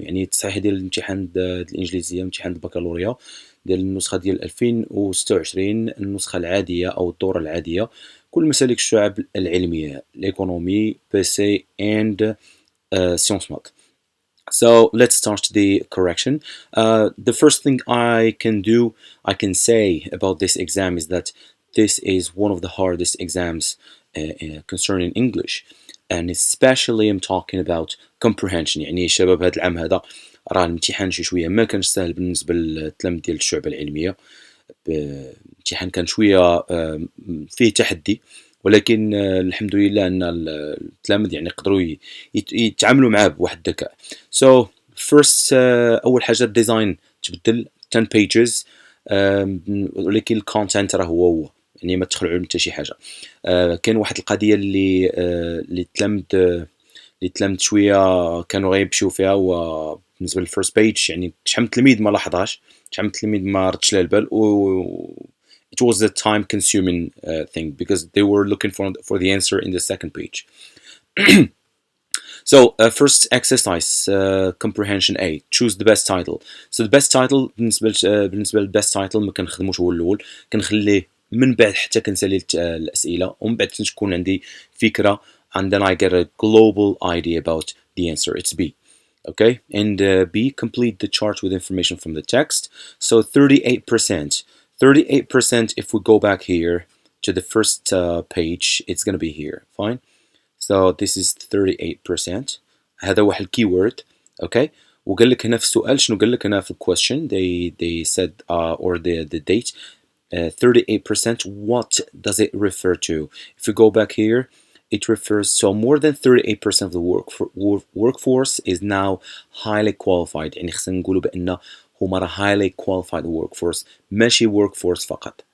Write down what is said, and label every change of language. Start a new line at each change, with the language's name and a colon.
Arabic: يعني التصحيح ديال الامتحان الإنجليزية، امتحان البكالوريا ديال النسخة ديال 2026، النسخة العادية أو الدورة العادية، كل مسالك الشعب العلمية، l'économie, PC and sciences math.
English: So let's start the correction. The first thing I can say about this exam is that this is one of the hardest exams concerning English, and especially I'm talking about comprehension.
Arabic: يعني شباب هذا العام هذا راه الامتحان شي شويه ما كانش سهل بالنسبه للتلاميذ ديال الشعب العلميه. الامتحان كان شويه فيه تحدي، ولكن الحمد لله ان التلاميذ يعني قدروا يتعاملوا معاه بواحد الذكاء.
English: So first
Arabic: اول حاجه الديزاين تبدل 10 pages، ولكن الكونتنت راه هو يعني ما تخلعوا حتى شي حاجه. كاين واحد القضيه اللي تلمت شويه كانوا غيمشيو فيها، هو بالنسبه للفيرست بيج يعني شحال من تلميذ ما لاحظهاش، شحال من تلميذ ما ردش لها البال، و
English: it was a time consuming thing because they were looking for the answer in the second page. So first exercise, comprehension A, choose the best title. So the best title
Arabic: بالنسبه للبست تايتل ما كنخدموش هو الاول، كنخليه من بعد حتى كنسالي الاسئله، ومن بعد تكون عندي فكره
English: and then I get a global idea about the answer. It's B. Okay, and B, complete the chart with information from the text. So 38%. 38%, if we go back here to the first page, it's going to be here. Fine. So this is 38%.
Arabic: هذا واحد keyword.
English: Okay.
Arabic: وقال لك هنا في السؤال شنو قال لك هنا في question.
English: They said or the date 38%. What does it refer to? If we go back here, it refers, so more than 38% of the workforce is now highly qualified.
Arabic: يعني خصنا نقولوا بأن هما راه
English: highly qualified workforce،
Arabic: ماشي workforce فقط.